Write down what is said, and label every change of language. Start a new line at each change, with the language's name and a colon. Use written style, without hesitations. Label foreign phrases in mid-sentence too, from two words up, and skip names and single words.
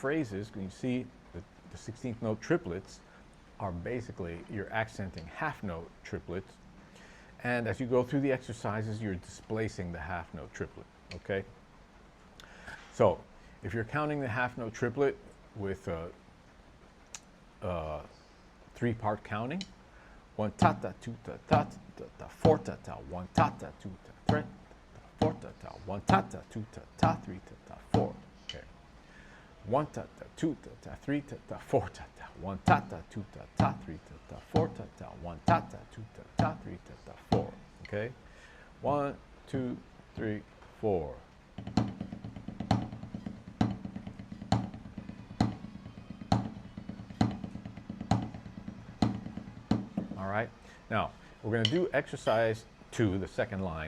English: You can see the 16th note triplets are basically, you're accenting half note triplets. And as you go through the exercises, you're displacing the half note triplet, okay? So if you're counting the half note triplet with three-part counting, one ta-ta, two ta-ta, ta-ta, four ta-ta, one ta-ta, two ta-ta, four ta-ta, one ta-ta, two ta-ta, three ta-ta, four. Okay. One ta-ta, two ta-ta, three ta-ta, four ta-ta, one ta-ta, two ta-ta, three ta-ta, four ta-ta, one ta-ta, two ta-ta, three ta-ta, four. Okay. 1, 2, 3, 4. All right. Now, we're going to do exercise 2, the second line.